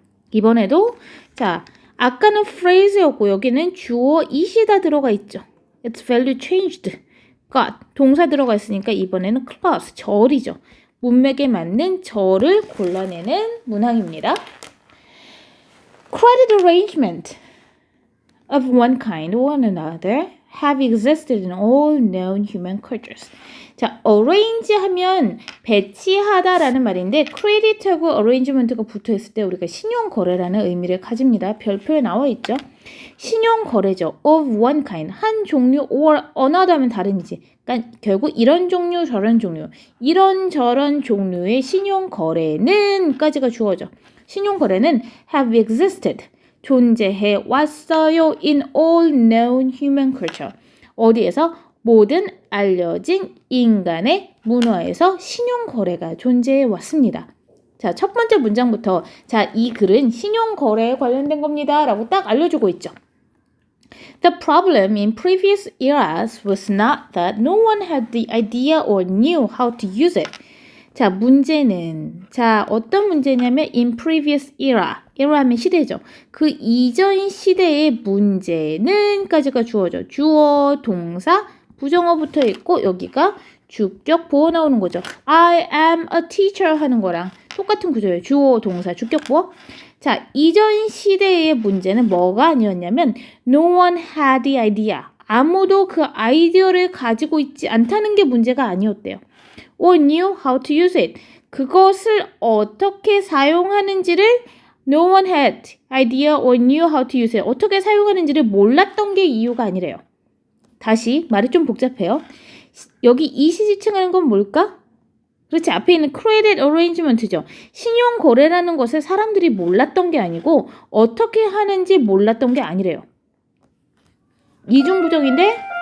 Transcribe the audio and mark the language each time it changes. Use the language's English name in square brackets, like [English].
[Korean] 이번에도 자, 아까는 phrase였고 여기는 주어 it이다 들어가 있죠. [English] Its value changed. [Korean] got 동사 들어가 있으니까 이번에는 clause 절이죠. 문맥에 맞는 절을 골라내는 문항입니다. [English] Credit arrangement of one kind or another have existed in all known human cultures. [Korean] 자, arrange 하면 배치하다라는 말인데 credit하고 arrangement가 붙어있을 때 우리가 신용거래라는 의미를 가집니다. 별표에 나와 있죠. 신용거래죠. [English] of one kind, [Korean] 한 종류 [English] or another [Korean] 하면 다른이지. 그러니까 결국 이런 종류 저런 종류, 이런저런 종류의 신용거래는 까지가 주어져. 신용거래는 [English] have existed. [Korean] 존재해 왔어요. [English] in all known human culture. [Korean] 어디에서? 모든 알려진 인간의 문화에서 신용거래가 존재해 왔습니다. 자, 첫 번째 문장부터 자, 이 글은 신용거래에 관련된 겁니다. 라고 딱 알려주고 있죠. [English] The problem in previous eras was not that no one had the idea or knew how to use it. [Korean] 자, 문제는 자, 어떤 문제냐면 [English] in previous era [Korean] 하면 시대죠. 그 이전 시대의 문제는 까지가 주어져. 주어, 동사, 부정어 붙어 있고 여기가 주격 보어 나오는 거죠. [English] I am a teacher [Korean] 하는 거랑 똑같은 구조예요. 주어, 동사, 주격 보어. 자, 이전 시대의 문제는 뭐가 아니었냐면 [English] no one had the idea. [Korean] 아무도 그 아이디어를 가지고 있지 않다는 게 문제가 아니었대요. [English] or knew how to use it. [Korean] 그것을 어떻게 사용하는지를 [English] no one had idea or knew how to use it. [Korean] 어떻게 사용하는지를 몰랐던 게 이유가 아니래요. 다시 말이 좀 복잡해요. 여기 이시 지칭하는 건 뭘까? 그렇지, 앞에 있는 credit arrangement죠. 신용 거래라는 것을 사람들이 몰랐던 게 아니고 어떻게 하는지 몰랐던 게 아니래요. 이중부정인데